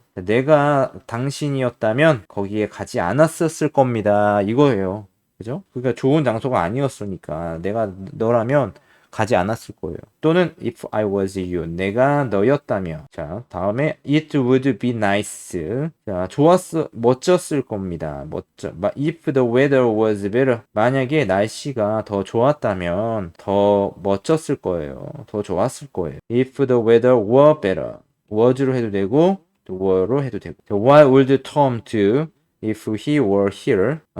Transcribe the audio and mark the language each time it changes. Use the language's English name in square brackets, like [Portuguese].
[Korean] 내가 당신이었다면 거기에 가지 않았었을 겁니다. 이거예요. 그죠? 그러니까 좋은 장소가 아니었으니까 내가 너라면 가지 않았을 거예요. [English] 또는 if I was you. [Korean] 내가 너였다면. 자, 다음에 [English] it would be nice. [Korean] 자, 멋졌을 겁니다. [English] if the weather was better. [Korean] 만약에 날씨가 더 좋았다면 더 멋졌을 거예요. 더 좋았을 거예요. [English] if the weather were better. [Korean] was로 해도 되고 were로 해도 되고. [English] What would Tom do if he were here?